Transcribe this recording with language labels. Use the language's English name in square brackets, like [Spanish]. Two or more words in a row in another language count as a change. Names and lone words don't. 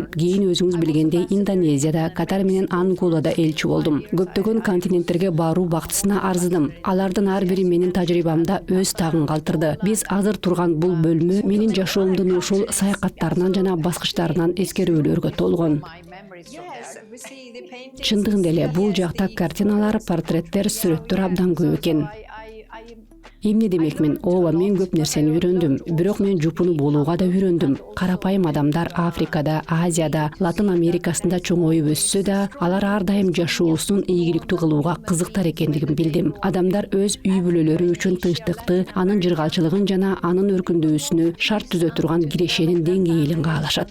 [Kyrgyz] Кийин өзүңүз билгендей Индонезияда, Катар менен Анголада элчи болдум. Көптөгөн континенттерге баруу бактысына арзыдым. Алардын ар бири менин тажрыйбамда өз тагын калтырды. Биз азыр турган бул бөлмө менин жашоомдун ушул саякаттарынан жана баскычтарынан эскерүүлөргө толгон. [English] Yes, we see the painting. [Kyrgyz] Чындыгында эле бул жакта картиналар, портреттер, сүрөттөр абдан көп экен. Эмне демекмин? Ооба, мен көп нерсени үйрөндүм. Бирок мен жупуну болууга да үйрөндүм. Карапайым адамдар Африкада, Азияда, Латын Америкасында чоңоюп өссө да, алар ар дайым жашоосун ийгиликтүү кылууга кызыктар экендигин билдим. Адамдар өз үй бүлөлөрү үчүн тынчтыкты, анын жыргалчылыгын жана анын өркүндөөсүнө шарт түзө турган кирешенин деңгээлин каалашат.